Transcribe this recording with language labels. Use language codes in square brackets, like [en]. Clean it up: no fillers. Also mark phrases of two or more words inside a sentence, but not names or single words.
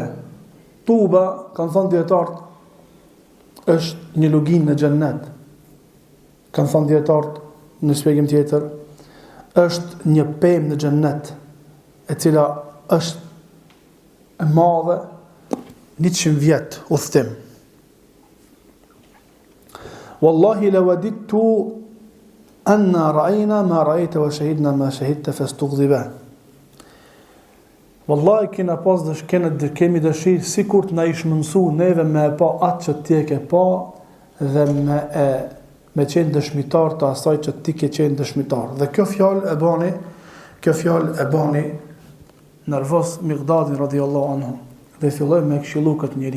[sq] Tuba, kanë thënë dietarët, është një luginë në xhennet. Kanë thënë dietarët në shpjegim tjetër, është një pemë në xhennet, e cila është e madhe 100 vjet udhtim. [ar] والله لوددت أنا رأينا ما رأيت وشهدنا ما شهدت فاستغضب. [sq] Wallahi kemi dëshirë sikur të na ish mësu neve me e pa atë që ti e ke pa dhe me qenë dëshmitar të asaj që ti ke qenë dëshmitar. Dhe kjo fjalë e bani nervoz Miqdadin [ar] رضي الله عنه [sq] dhe filloi me këshillu këtë njeri.